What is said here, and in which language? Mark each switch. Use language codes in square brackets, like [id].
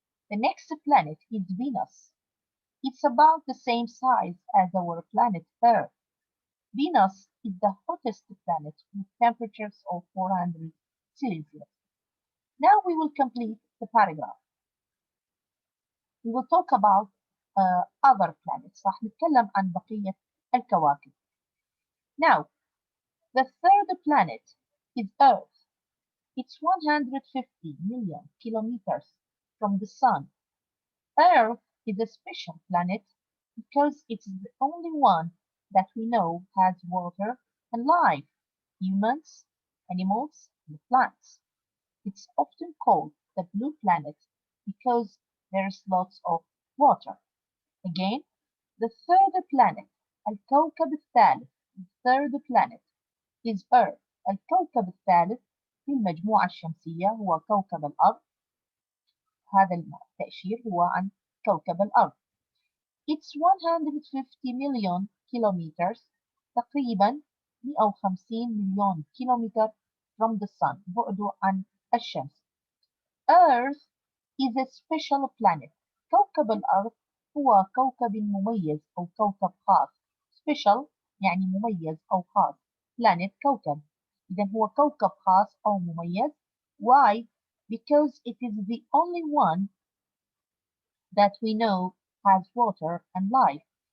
[en] The next planet is Venus. It's about the same size as our planet Earth. Venus is the hottest planet with temperatures of 400 Celsius. Now we will complete the paragraph. We will talk about other planets. [ar] راح نتكلم عن بقية الكواكب. [en] Now, the third planet is Earth. It's 150 million kilometers from the Sun. Earth is a special planet because it's the only one that we know has water and life, humans, animals, and plants. It's often called the blue planet because there's lots of water. Again, the third planet, [ar] الكوكب الثالث, [en] the third planet is Earth. [ar] الكوكب الثالث في المجموعة الشمسية هو كوكب الأرض. هذا التأشير هو عن كوكب الأرض. [en] It's 150 million kilometers, [ar] تقريبا 150 مليون كيلومتر [en] from the sun, [ar] بعده عن الشمس. [en] Earth is a special planet. [ar] كوكب الأرض هو كوكب مميز أو كوكب خاص. Special يعني مميز أو خاص. Planet كوكب. إذا هو كوكب خاص أو مميز. [en] Why? Because it is the only one that we know has water and life.